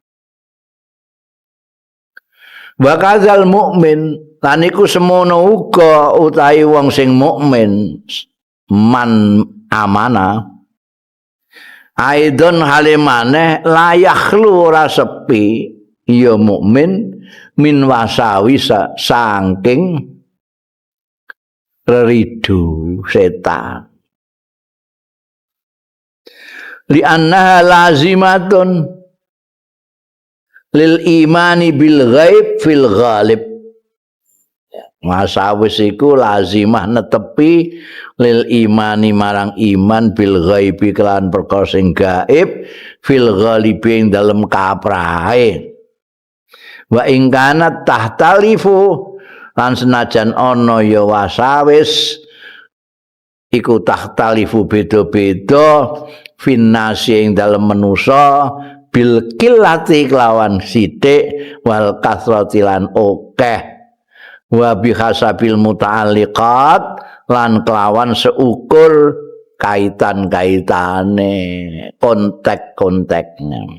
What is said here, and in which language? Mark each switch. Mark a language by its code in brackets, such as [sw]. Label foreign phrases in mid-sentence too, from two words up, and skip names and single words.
[ar] Wa kadzal mukmin [jv] lan iku semono uga utahe wong sing mukmin [ar] man amana aidon halimane layakhlu [jv] ora sepi ya mukmin [ar] min wasawisa [jv] saking reridu setan [ar] li annaha lazimatun lil imani bil ghaib fil ghalib. [jv] Wasawis iku lazimah netepi [ar] lil imani [jv] marang iman [ar] bil ghaibi [jv] kelan perkara sing gaib [ar] fil ghalibi [jv] ing dalem kaprahe. Wa ing kana tahtalifu lan senajan ana ya wasawis iku tahtalifu beda-beda finnasi ing dalem manusa [ar] bil qillati [jv] kelawan sithik [ar] wal kasrati [jv] lan akeh [ar] wa bihasabil muta'alliqat [jv] lan kelawan seukur kaitan-kaitane kontek-konteknya.